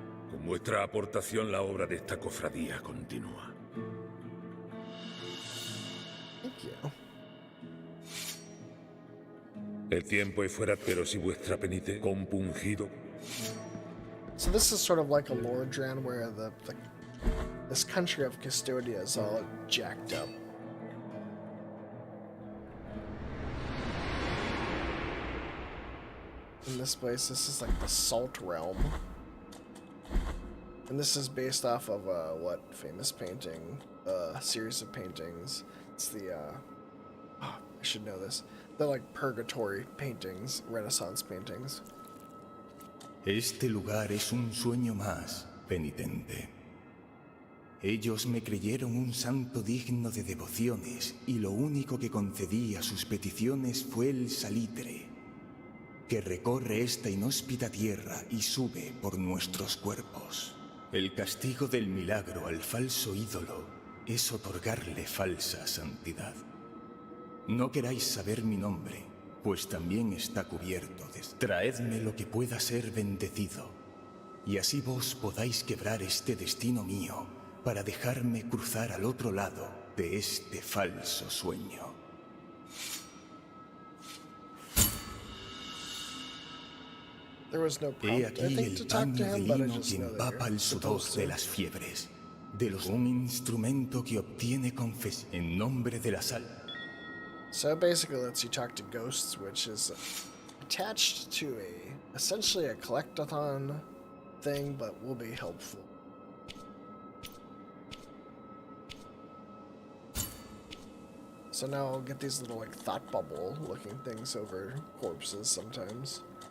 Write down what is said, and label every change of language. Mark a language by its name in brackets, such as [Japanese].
[Spanish] Con vuestra aportación la obra de esta cofradía continúa. [English] Thank you. [Spanish] El tiempo es fuera, pero si vuestra penitencia compungido. [English] So this is sort of like a Lordran where this country of Custodia is all jacked up. In this place, this is like the Salt Realm. And this is based off of what famous painting? Series of paintings. It's the I should know this. They're like purgatory paintings, Renaissance paintings. [Spanish] Este lugar es un sueño más, penitente. Ellos me creyeron un santo digno de devociones y lo único que concedí a sus peticiones fue el salitre, que recorre esta inhóspita tierra y sube por nuestros cuerpos. El castigo del milagro al falso ídolo es otorgarle falsa santidad. No queráis saber mi nombre, pues también está cubierto de... Traedme lo que pueda ser bendecido, y así vos podáis quebrar este destino mío para dejarme cruzar al otro lado de este falso sueño. He aquí el baño de lino que empapa el sudor de las fiebres, un instrumento que obtiene confesión en nombre de la sal. [English] So it basically lets you talk to ghosts, which is attached to essentially a collectathon thing, but will be helpful. So now I'll get these little like thought bubble looking things over corpses sometimes.